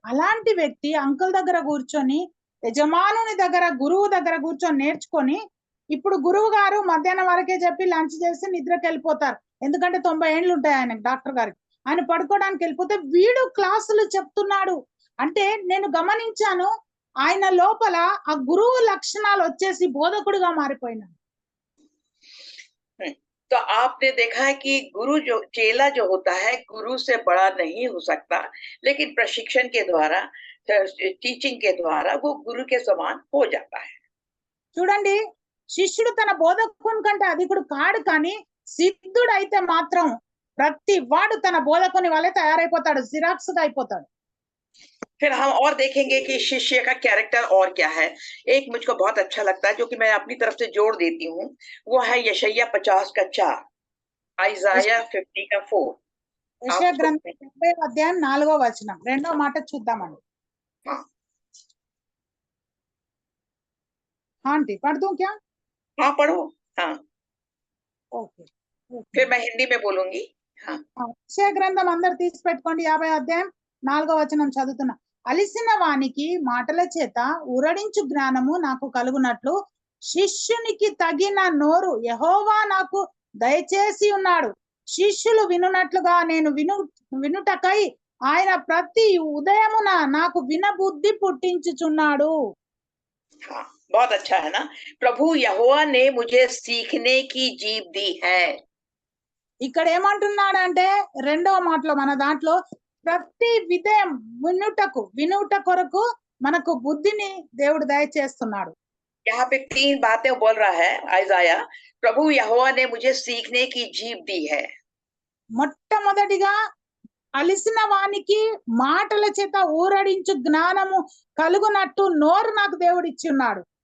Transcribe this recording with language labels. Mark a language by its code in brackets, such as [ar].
[te] అలాంటి వ్యక్తి అంకుల్ దగ్గర కూర్చొని, యజమానుని దగ్గర, గురువు దగ్గర కూర్చొని నేర్చుకొని, ఇప్పుడు గురువు గారు మధ్యాహ్నం వరకే చెప్పి లంచ్ చేసి నిద్రకి వెళ్ళిపోతారు. ఎందుకంటే 90 ఏళ్ళు ఉంటాయి ఆయనకు, డాక్టర్ గారికి. ఆయన పడుకోవడానికి వెళ్ళిపోతే వీడు క్లాసులు చెప్తున్నాడు. అంటే నేను గమనించాను, ఆయన లోపల ఆ గురువు లక్షణాలు వచ్చేసి బోధకుడిగా మారిపోయినాడు. [hi] तो आपने देखा है कि गुरु जो चेला जो होता है, गुरु से बड़ा नहीं हो सकता, लेकिन प्रशिक्षण के द्वारा, टीचिंग के द्वारा वो गुरु के समान हो जाता है। [te] చూడండి, శిష్యుడు తన బోధకుని కంటే అధికుడు కాడు, కానీ సిద్ధుడు అయితే మాత్రం ప్రతి వాడు తన బోధకుని వల్లే తయారైపోతాడు, జిరాక్స్ గా అయిపోతాడు. [hi] फिर हम और देखेंगे कि शिष्य का कैरेक्टर और क्या है। एक मुझको बहुत अच्छा लगता है, जो कि मैं अपनी तरफ से जोड़ देती हूँ, वो है यशायाह 50 का 4, आइजाया 50 का 4। [te] యెషయా గ్రంథం 50వ అధ్యాయం 4వ వచనం, రెండో మాట చూద్దామండి. [hi] हाँ ఆంటీ పढ़ दूं क्या? हाँ पढ़ो। हाँ [en] Okay. [hi] फिर मैं हिंदी में बोलूंगी। हाँ [te] యెషయా గ్రంథం అందరు తీసి పెట్టుకోండి, 50వ అధ్యాయం 4వ వచనం చదువుతున్నా. అలిసిన వానికి మాటల చేత ఊరడించు జ్ఞానము నాకు కలుగునట్లు శిష్యునికి తగిన నోరు యెహోవా నాకు దయచేసి ఉన్నాడు. శిష్యులు వినునట్లుగా నేను వినుటకై ఆయన ప్రతి ఉదయమున నాకు వినబుద్ధి పుట్టించుచున్నాడు. [hi] हाँ बहुत अच्छा है ना। प्रभु यहोवा ने मुझे सीखने की जीभ दी है। [te] ఇక్కడ ఏమంటున్నాడంటే రెండవ మాటలో మన దాంట్లో ప్రతి విధయం వినుట కొరకు మనకు బుద్ధిని దేవుడు దయచేస్తున్నాడు. [hi] यहाँ पे 3 बातें बोल रहा है आइजाया। प्रभु यहोवा ने मुझे सीखने की जीभ दी है। [te] మొట్టమొదటిగా అలిసిన వానికి మాటల చేత ఊరడించు జ్ఞానము కలుగునట్టు నోరు నాకు దేవుడు ఇచ్చి ఉన్నాడు.